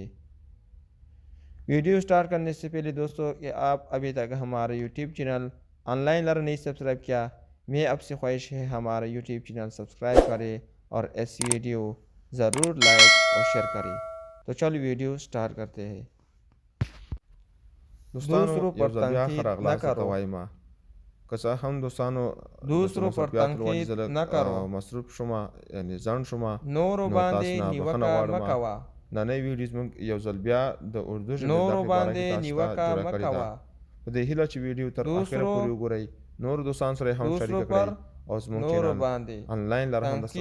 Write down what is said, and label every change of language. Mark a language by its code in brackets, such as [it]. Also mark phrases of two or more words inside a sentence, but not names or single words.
[en] video start [ur] کرنے سے پہلے دوستوں، کہ آپ ابھی تک ہمارا [en] YouTube channel [ur] آنلائن لرن نہیں سبسکرائب کیا، میں آپ سے خواہش ہے ہمارا [en] YouTube channel [ur] سبسکرائب کریں اور اس ویڈیو ضرور لائک اور شیئر کریں. تو چلو [en] video start [ur] کرتے ہیں. [ps] دوستانو [ur] दूसरों [ps] یو [ur] पर [ps] ځل بیا ښه [ur] تنقید نہ [ps] راغلاست درته [ur] करो। [ps] وایم. که څه هم دوستانو د [ur] دوسروں پر [ps] مصروفیاتو له وجې زه [ur] तनकीद [ps] لږ [ur] نہ کرو. [ps] مصروف شومه، یعنې ځنډ شومه، نورو نو باندې تاسو نه بښنه نیوکه غواړم. مکوه. نننۍ ویډیو زموږ یو ځل بیا د اردو ژبې زده نورو کړې باره باندې کې تاسو ته نیوکه جوړه کړې ده. مکوه. په دې هیله چې ویډیو تر اخره [ur] दूसरों [ps] پورې وګورئ، نورو دوستانو سره یې هم [ur] दूसरों [ps] شریکه [ur] पर [ps] کړئ او زموږ نورو چینل باندې آنلاین لر هم سره